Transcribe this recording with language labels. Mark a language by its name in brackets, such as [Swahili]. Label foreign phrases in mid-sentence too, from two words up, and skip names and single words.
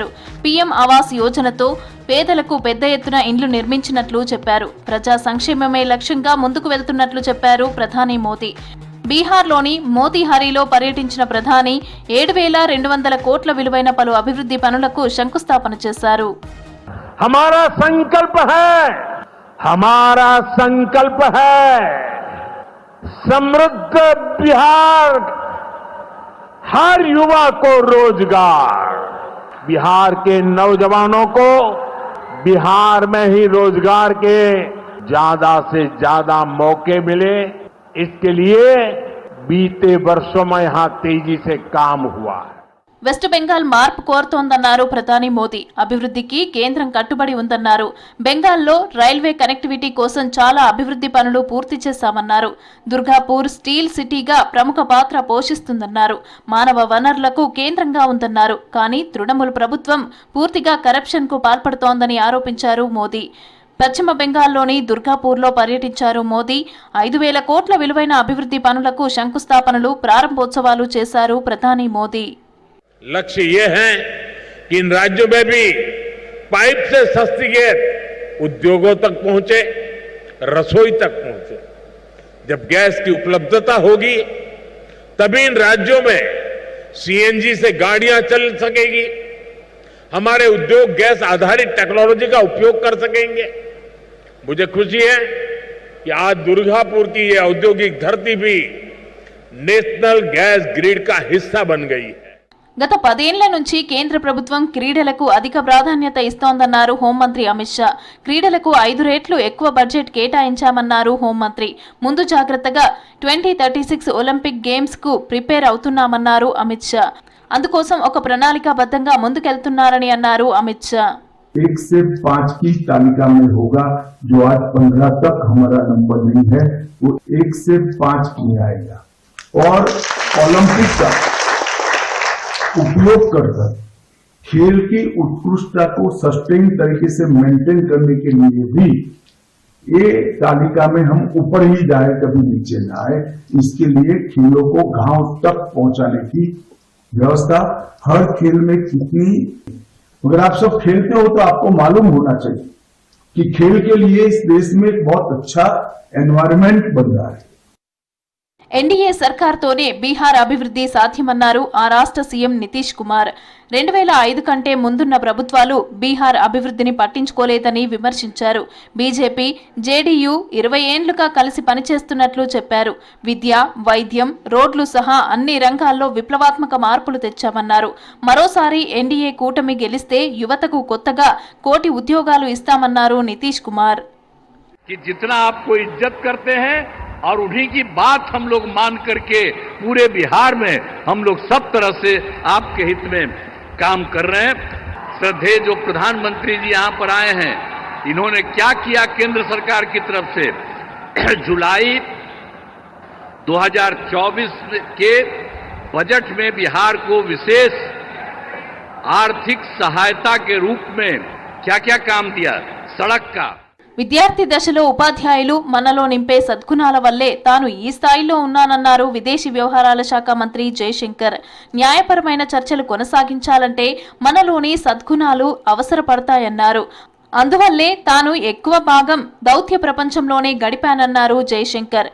[Telugu] పీఎం ఆవాస్ యోజనతో పేదలకు పెద్ద ఎత్తున ఇండ్లు నిర్మించినట్లు చెప్పారు. ప్రజా సంక్షేమమే లక్ష్యంగా ముందుకు వెళ్తున్నట్లు చెప్పారు ప్రధాని మోదీ. బీహార్లోని మోతీహారీలో పర్యటించిన ప్రధాని 7,200 కోట్ల విలువైన పలు అభివృద్ధి పనులకు శంకుస్థాపన చేశారు. [Hindi] हमारा संकल्प है समृद्ध बिहार, हर युवा को रोजगार, बिहार के नौजवानों को बिहार में ही रोजगार के ज्यादा से ज्यादा मौके मिले, इसके लिए बीते वर्षों में यहां तेजी से काम हुआ है. [Telugu] వెస్ట్ బెంగాల్ మార్పు కోరుతోందన్నారు ప్రధాని మోదీ. అభివృద్ధికి కేంద్రం కట్టుబడి ఉందన్నారు. బెంగాల్లో [English] railway connectivity [Telugu] కోసం చాలా అభివృద్ధి పనులు పూర్తి చేశామన్నారు. దుర్గాపూర్ స్టీల్ సిటీగా ప్రముఖ పాత్ర పోషిస్తుందన్నారు. మానవ వనరులకు కేంద్రంగా ఉందన్నారు. కానీ తృణమూల్ ప్రభుత్వం పూర్తిగా కరప్షన్ కు పాల్పడుతోందని ఆరోపించారు మోదీ. పశ్చిమ బెంగాల్లోని దుర్గాపూర్లో పర్యటించారు మోదీ. 5,000 కోట్ల విలువైన అభివృద్ధి పనులకు శంకుస్థాపనలు, ప్రారంభోత్సవాలు చేశారు ప్రధాని మోదీ. [Hindi] लक्ष्य ये है कि इन राज्यों में भी पाइप से सस्ती गैस उद्योगों तक पहुंचे, रसोई तक पहुंचे. जब गैस की उपलब्धता होगी तभी इन राज्यों में सीएनजी से गाड़ियां चल सकेगी, हमारे उद्योग गैस आधारित टेक्नोलॉजी का उपयोग कर सकेंगे. मुझे खुशी है कि आज दुर्गापुर की ये औद्योगिक धरती भी नेशनल गैस ग्रिड का हिस्सा बन गई है. [Telugu] గత 10 ఏళ్ల నుంచి కేంద్ర ప్రభుత్వం క్రీడలకు అధిక ప్రాధాన్యత ఇస్తోందన్నారు హోంమంత్రి అమిత్ షా. క్రీడలకు 5 రెట్లు ఎక్కువ బడ్జెట్ కేటాయించామన్నారు హోంమంత్రి. ముందు జాగ్రత్తగా 2036 ఒలింపిక్ గేమ్స్ కు ప్రిపేర్ అవుతున్నామన్నారు అమిత్ షా. అందుకోసం ఒక ప్రణాళికాబద్ధంగా ముందుకెళ్తున్నారని అన్నారు అమిత్ షా. [Hindi] 1 से 5 की तालिका में होगा, जो आज 15 तक हमारा नंबर नहीं है, वो 1 से 5 में आएगा. और ओलंपिक का उपयोग कर खेल की उत्कृष्टता को सस्टेन तरीके से मेंटेन करने के लिए भी ये तालिका में हम ऊपर ही जाए, कभी नीचे ना आए. इसके लिए खेलों को गांव तक पहुंचाने की व्यवस्था, हर खेल में कितनी, अगर आप सब खेलते हो तो आपको मालूम होना चाहिए कि खेल के लिए इस देश में एक बहुत अच्छा एनवायरनमेंट बन रहा है. [Telugu] ఎన్డీఏ సర్కార్తోనే బీహార్ అభివృద్ధి సాధ్యమన్నారు ఆ రాష్ట్ర సీఎం నితీష్ కుమార్. 2005 కంటే ముందున్న ప్రభుత్వాలు బీహార్ అభివృద్ధిని పట్టించుకోలేదని విమర్శించారు. బీజేపీ, జేడీయూ 20 ఏండ్లుగా కలిసి పనిచేస్తున్నట్లు చెప్పారు. విద్య, వైద్యం, రోడ్లు సహా అన్ని రంగాల్లో విప్లవాత్మక మార్పులు తెచ్చామన్నారు. మరోసారి ఎన్డీఏ కూటమి గెలిస్తే యువతకు కొత్తగా 1 కోటి ఉద్యోగాలు ఇస్తామన్నారు నితీష్ కుమార్. [Hindi] और उन्हीं की बात हम लोग मान करके पूरे बिहार में हम लोग सब तरह से आपके हित में काम कर रहे हैं. श्रद्धेय जो प्रधानमंत्री जी यहाँ पर आए हैं, इन्होंने क्या किया केंद्र सरकार की तरफ से. जुलाई 2024 के बजट में बिहार को विशेष आर्थिक सहायता के रूप में क्या क्या काम दिया. सड़क का, [Telugu] విద్యార్థి దశలో ఉపాధ్యాయులు మనలో నింపే సద్గుణాల వల్లే తాను ఈ స్థాయిలో ఉన్నానన్నారు విదేశీ వ్యవహారాల శాఖ మంత్రి జయశంకర్. న్యాయపరమైన చర్చలు కొనసాగించాలంటే మనలోని సద్గుణాలు అవసరపడతాయన్నారు. అందువల్లే తాను ఎక్కువ భాగం దౌత్య ప్రపంచంలోనే గడిపానన్నారు జయశంకర్.